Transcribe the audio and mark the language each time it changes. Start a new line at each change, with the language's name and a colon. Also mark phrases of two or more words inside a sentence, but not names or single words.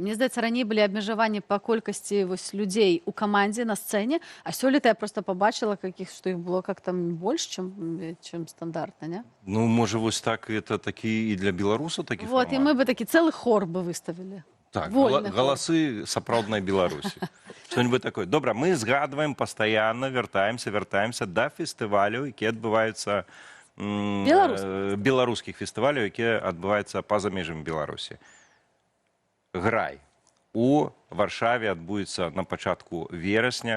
Belarusian: Мне здаецца, раней былі абмежаванні па колькасці вось людзей у камандзе на сцэне, а сёлета я просто побачила, што іх было как там больш, чым стандартна, не? Ну, можа, вось так, это такі і для беларусаў такі Вот, і фармат? мы бы такі цэлы хор бы выставілі. Так, Вольны хор. галасы сапраўднай Беларусі.
Russian: Что-нибудь такое.
Belarusian: Добра, мы згадваем пастаянна, вяртаемся да фестываляў, якія адбываюцца беларускіх фестываляў, якія адбываюцца па-за межамі Беларусі. Грай. У Варшаве адбудзецца на пачатку верасня.